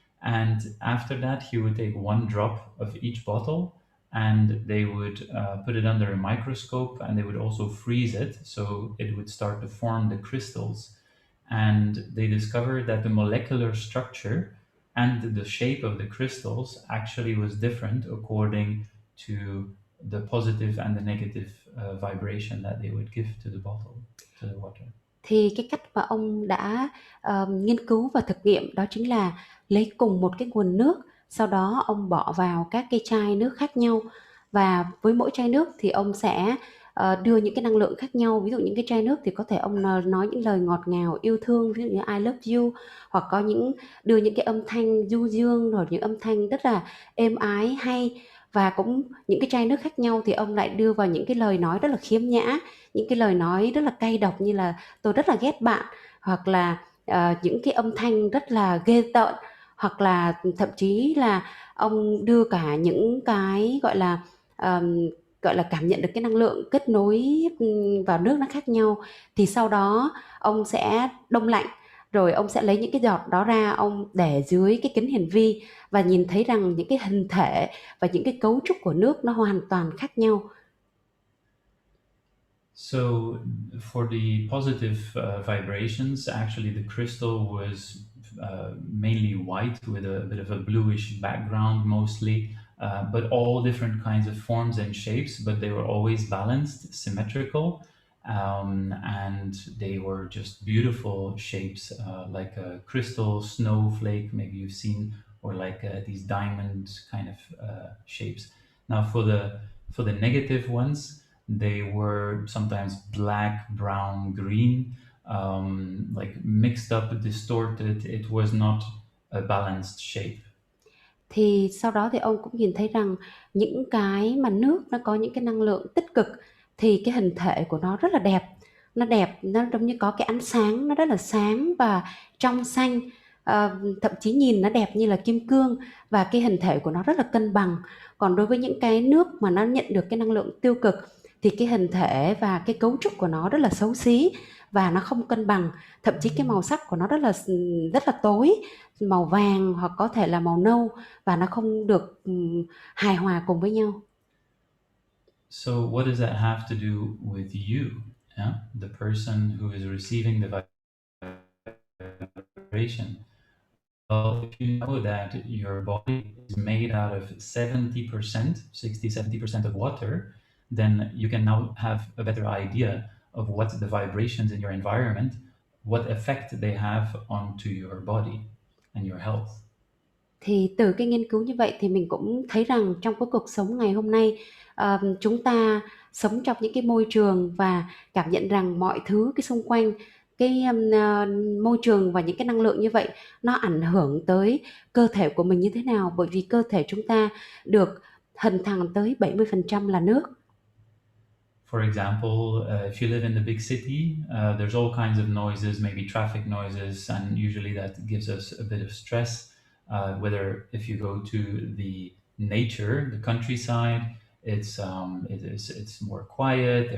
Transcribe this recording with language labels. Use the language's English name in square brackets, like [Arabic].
[English] And after that, he would take one drop of each bottle, and they would put it under a microscope, and they would also freeze it so it would start to form the crystals. And they discovered that the molecular structure and the shape of the crystals actually was different according to the positive and the negative vibration that they would give to the bottle, to the water. [Vietnamese] Thì cái cách mà ông đã nghiên cứu và thực nghiệm đó chính là lấy cùng một cái nguồn nước, sau đó ông bỏ vào các cái chai nước khác nhau, và với mỗi chai nước thì ông sẽ đưa những cái năng lượng khác nhau. Ví dụ những cái chai nước thì có thể ông nói những lời ngọt ngào yêu thương, ví dụ như [English] I love you, [Vietnamese] hoặc có đưa những cái âm thanh du dương, rồi những âm thanh rất là êm ái hay. Và cũng những cái chai nước khác nhau thì ông lại đưa vào những cái lời nói rất là khiếm nhã, những cái lời nói rất là cay độc, như là tôi rất là ghét bạn, hoặc là những cái âm thanh rất là ghê tởn, hoặc là thậm chí là ông đưa cả những cái gọi là gọi là cảm nhận được cái năng lượng kết nối vào nước nó khác nhau, thì sau đó ông sẽ đông lạnh, rồi ông sẽ lấy những cái giọt đó ra, ông để dưới cái kính hiển vi và nhìn thấy rằng những cái hình thể và những cái cấu trúc của nước nó hoàn toàn khác nhau. [English] So for the positive vibrations, actually the crystal was mainly white with a bit of a bluish background mostly, but all different kinds of forms and shapes, but they were always balanced, symmetrical, and they were just beautiful shapes, like a crystal snowflake, maybe you've seen, or like these diamond kind of shapes. Now for the negative ones, they were sometimes black, brown, green, like mixed up, distorted. It was not a balanced shape. [Vietnamese] Thì sau đó thì ông cũng nhìn thấy rằng những cái mà nước nó có những cái năng lượng tích cực thì cái hình thể của nó rất là đẹp, nó giống như có cái ánh sáng, nó rất là sáng và trong xanh, thậm chí nhìn nó đẹp như là kim cương, và cái hình thể của nó rất là cân bằng. Còn đối với những cái nước mà nó nhận được cái năng lượng tiêu cực thì cái hình thể và cái cấu trúc của nó rất là xấu xí và nó không cân bằng, thậm chí cái màu sắc của nó rất là tối, màu vàng hoặc có thể là màu nâu, và nó không được hài hòa cùng với nhau. [English] So what does that have to do with you? Yeah? The person who is receiving the vibration. Well, if you know that your body is made out of 70%, 60-70% of water, then you can now have a better idea of what the vibrations in your environment, what effect they have onto your body and your health. [Vietnamese] Thì từ cái nghiên cứu như vậy thì mình cũng thấy rằng trong cái cuộc sống ngày hôm nay, chúng ta sống trong những cái môi trường và cảm nhận rằng mọi thứ cái xung quanh, cái môi trường và những cái năng lượng như vậy nó ảnh hưởng tới cơ thể của mình như thế nào, bởi vì cơ thể chúng ta được hình thành tới 70% là nước. [English] For example, if you live in the big city, there's all kinds of noises, maybe traffic noises, and usually that gives us a bit of stress. Whether if you go to the nature, the countryside, it's more quiet.